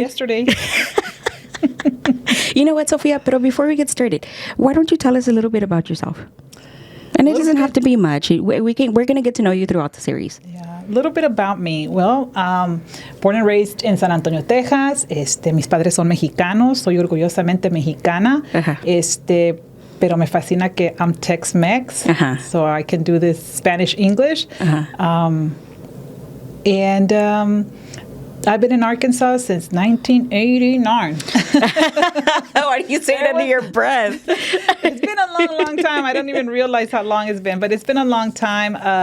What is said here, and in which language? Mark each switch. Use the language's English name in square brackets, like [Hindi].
[English] Yesterday. You know what, Sofia? But before we get started, why don't you tell us a little bit about yourself? And it doesn't have to be much. We're going to get to know you throughout the series. Yeah, a little bit about me. Well, born and raised in San Antonio, Texas. [Spanish] Mis padres son mexicanos. Soy orgullosamente mexicana. Uh-huh. Pero me fascina que [English] I'm Tex-Mex. Uh-huh. So I can do this Spanish-English. Uh-huh. And I've been in Arkansas since 1989. Why do you say it under your breath? It's been a long, long time. I don't even realize how long it's been, but it's been a long time.